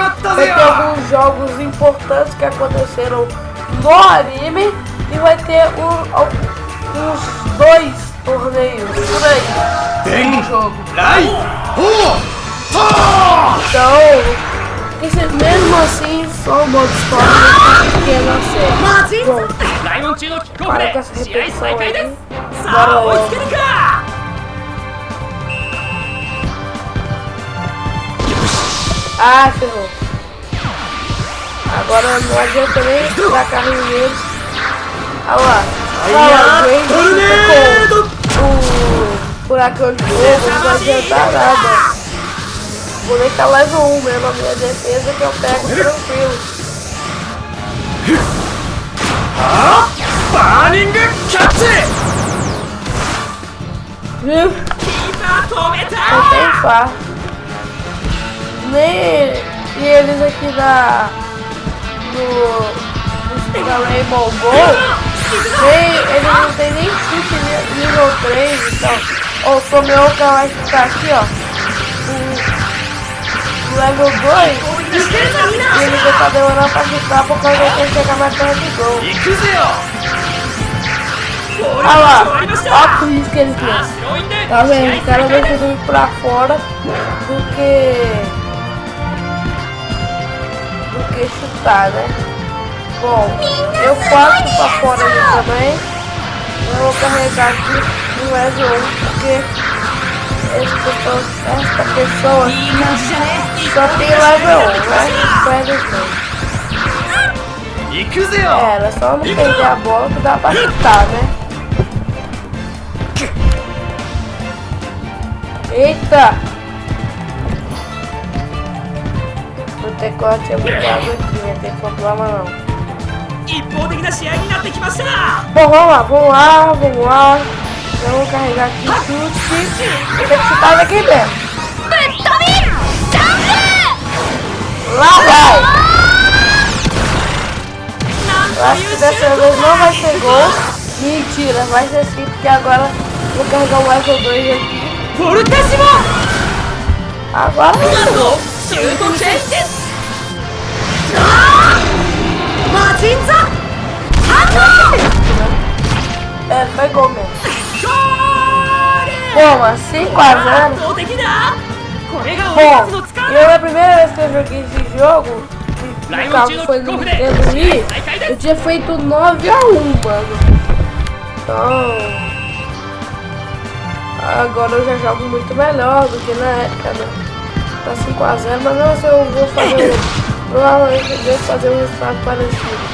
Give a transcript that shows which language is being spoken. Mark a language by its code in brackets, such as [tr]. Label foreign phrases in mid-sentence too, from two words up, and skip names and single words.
[pt] Vai ter alguns jogos importantes que aconteceram no anime. E vai ter uns 2 torneios por aí no jogo. Então, mesmo assim, só o modo história pequeno assim. Bom, [ja] ライオン中のキックオフ [pt] para [ja] で [pt] com essa [ja] 試合 [pt] repetição [ja] 再開で [pt] aí. [ja] す。さあ追いつけるか。 [pt] Ah, ferrou. Agora não adianta nem dar carrinho neles. Olha lá. Olha lá, o Grande com o furacão de fogo, não vai adiantar nada. Vou nem tá level 1 mesmo, a minha defesa que eu pego tranquilo. [ja] バーニングキャッチ。 [pt] Viu? [ja] キーパー止め [pt] Não [ja] た。 [pt] tem fácil. Nem eles aqui da Rainbow Gold, eles não tem nem chute nível 3, então. Ó, o Tomioka vai ficar aqui, ó. O level 2, e ele já tá demorando pra chutar por causa que ele chega mais perto do gol. [ja] 行くぜよ。 [pt] Olha lá, olha a crise que ele [ja] さあ [pt] tem. [ja] スローインで [pt] Tá [ja] 試 [pt] vendo? [ja] 合 [pt] O cara [ja] 再 [pt] vai [ja] 開です。 [pt] fazer ir pra fora do que chutar, né? Bom, eu faço pra fora ali também. Eu vou carregar aqui no level 1 porque essa pessoa [ja] いい感じじゃね。 [pt] só tem level 1, né? Perde os dois. [ja] 行くぜよ。 [pt] Era só não perder a bola que dá pra chutar, né? Eita! O teclado é bugado aqui, não tem problema não. [ja] 一方的な試合になってきました。 [pt] Bom, vamos lá. Eu vou carregar aqui chute. Eu tenho que chutar daqui mesmo. [ja] ぶっ飛びジャン [pt] Lá vai! [ja] なん [pt] Eu acho [ja] とい [pt] que [ja] う [pt] dessa vez não vai ser gol. Mentira, vai ser sim, porque agora eu vou carregar o level 2 aqui. [ja] ポルテシモ。 [pt] Agora [ja] シュートチェンジです。マジンザ [pt] é, foi gol mesmo. [ja] ゴール。 [pt] Bom, 5x0. [ja] 圧倒的だ。これが俺たち [pt] Bom, [ja] の力 [pt] e a primeira vez que eu joguei esse jogo, que no caso foi no Nintendo Wii, eu tinha feito 9x1, mano. Então, agora eu já jogo muito melhor do que na época, né? Tá 5x0, mas não, se eu vou fazer, provavelmente eu devo fazer um resultado parecido.